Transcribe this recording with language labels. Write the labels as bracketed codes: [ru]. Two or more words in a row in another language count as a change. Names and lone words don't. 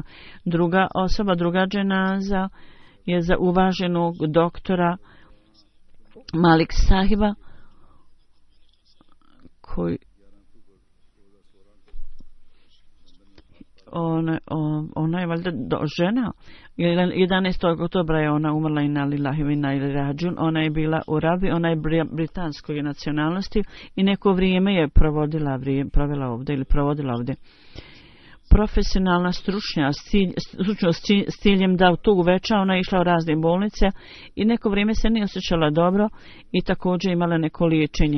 [bs] Druga osoba, druga dženaza je za uvaženog doktora Malik Sahiba koji ona je valjda žena. 11. oktobra je ona umrla [ar] إنا لله وإنا إليه راجعون. [bs] Ona je bila u Rabi, ona je britanskoj nacionalnosti i neko vrijeme je provodila ovdje. Profesionalna stručnost s ciljem da to uveća, ona je išla u razne bolnice i neko vrijeme se nije osjećala dobro i također imala neko liječenje.